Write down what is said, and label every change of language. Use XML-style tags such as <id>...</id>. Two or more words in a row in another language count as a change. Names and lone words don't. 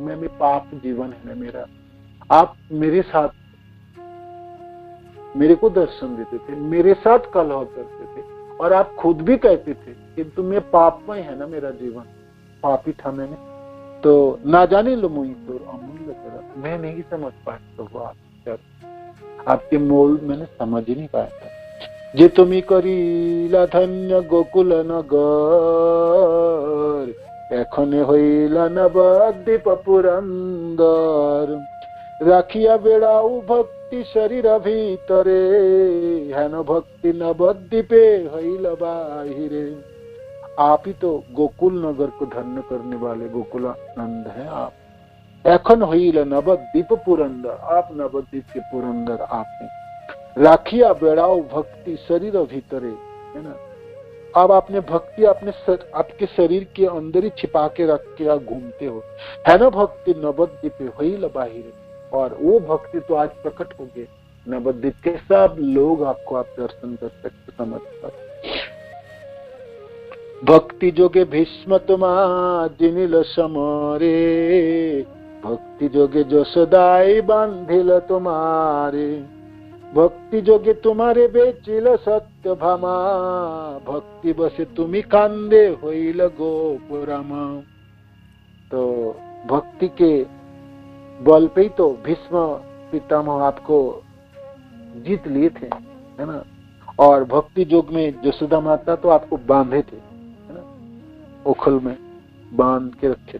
<hi>मैं पाप जीवन है मेरा, आप मेरे साथ, मेरे को दर्शन देते थे, मेरे साथ कलह करते थे, और आप खुद भी कहते थे कि तुम्हें पापमय है ना मेरा जीवन, पापी था मैंने। तो</hi> <bn>না জানে লো মুই তোর অমূল্য চরণ,</bn> <hi>मैं नहीं समझ पाया तो आपके मोल मैंने समझ ही नहीं पाया था।</hi> <bn>যে তুমি করিলা ধন্য গোকুল নগর, এখনে হইলা নবদ্বীপ পুরন্দর। রাখিয়া বেড়াও ভক্তি শরীর ভিতরে, হেন ভক্তি নবদ্বীপে হইলা বাহিরে।</bn> <hi>आप ही तो गोकुल नगर को धन्य करने वाले गोकुलानंद हैं आप।</hi> <bn>এখন হইলা নবদ্বীপ পুরন্দর,</bn> <hi>आप नवद्वीप के पुरंदर आप हैं।</hi> <bn>রাখিয়া বেড়াও ভক্তি শরীর ভিতরে,</bn> <hi>है ना। अब आपने भक्ति आपके शरीर के अंदर ही छिपा के रख के आप घूमते हो, है ना।</hi> <bn>ভক্তি নবদ্বীপ হইলা বাহিরে,</bn> <hi>और वो भक्ति तो आज प्रकट हो गए नवद्वीप के सब लोग, आपको आप दर्शन कर सकते, समझ सकते।</hi> <bn>ভক্তি যোগে ভীষ্ম তোমা জিনিল সমরে, ভক্তি যোগে যশোদাই বান্ধিল তোমারে। ভক্তি যোগে তোমারে বেচিল সত্য ভামা, ভক্তি বশে তুমি কান্দে হইল গোপুরামা।</bn> <hi>तो भक्ति के बल पे ही तो भीष्म पितामह आपको जीत लिए थे, है ना। और भक्ति योग में जसोदा माता तो आपको बांधे थे, है ना, ओखल में बांध के रखे थे।</hi>